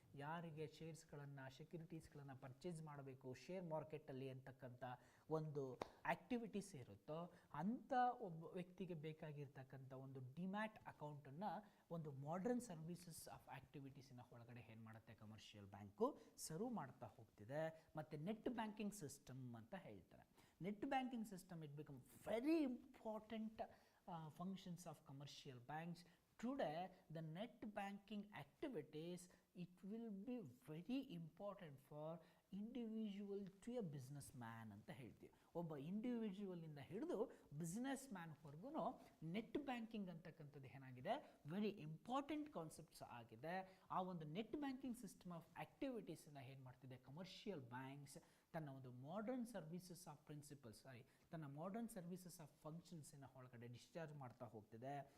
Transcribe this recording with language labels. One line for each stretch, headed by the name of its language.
Kannada: ಯಾರಿಗೆ ಶೇರ್ಸ್ಗಳನ್ನು, ಸೆಕ್ಯೂರಿಟೀಸ್ಗಳನ್ನು ಪರ್ಚೇಸ್ ಮಾಡಬೇಕು ಶೇರ್ ಮಾರ್ಕೆಟಲ್ಲಿ ಅಂತಕ್ಕಂಥ ಒಂದು ಆ್ಯಕ್ಟಿವಿಟೀಸ್ ಇರುತ್ತೋ ಅಂಥ ಒಬ್ಬ ವ್ಯಕ್ತಿಗೆ ಬೇಕಾಗಿರ್ತಕ್ಕಂಥ ಒಂದು ಡಿಮ್ಯಾಟ್ ಅಕೌಂಟನ್ನು ಒಂದು ಮಾಡ್ರನ್ ಸರ್ವೀಸಸ್ ಆಫ್ ಆ್ಯಕ್ಟಿವಿಟೀಸಿನ ಒಳಗಡೆ ಏನು ಮಾಡುತ್ತೆ ಕಮರ್ಷಿಯಲ್ ಬ್ಯಾಂಕು ಸರ್ವ್ ಮಾಡ್ತಾ ಹೋಗ್ತಿದೆ. ಮತ್ತು ನೆಟ್ ಬ್ಯಾಂಕಿಂಗ್ ಸಿಸ್ಟಮ್ ಅಂತ ಹೇಳ್ತಾರೆ.
English: Net banking system, it become very important functions of commercial banks. Today the net banking activities, it will be very important for individual to a businessman
Kannada: ಅಂತ ಹೇಳ್ತೀವಿ. ಒಬ್ಬ ಇಂಡಿವಿಜುವಲಿಂದ ಹಿಡಿದು business ಮ್ಯಾನ್ವರೆಗೂ net banking ಅಂತಕ್ಕಂಥದ್ದು ಏನಾಗಿದೆ,
English: very important concepts
Kannada: ಆಗಿದೆ. ಆ ಒಂದು net banking system of ಆ್ಯಕ್ಟಿವಿಟೀಸನ್ನು ಏನು ಮಾಡ್ತಿದೆ, ಕಮರ್ಷಿಯಲ್ ಬ್ಯಾಂಕ್ಸ್ ತನ್ನ ಒಂದು ಮಾಡರ್ನ್ ಸರ್ವಿಸಸ್ ಆಫ್ ತನ್ನ ಮಾಡರ್ನ್ ಸರ್ವಿಸಸ್ ಆಫ್ ಫಂಕ್ಷನ್ಸಿನ ಒಳಗಡೆ ಡಿಸ್ಚಾರ್ಜ್ ಮಾಡ್ತಾ ಹೋಗ್ತಿದೆ.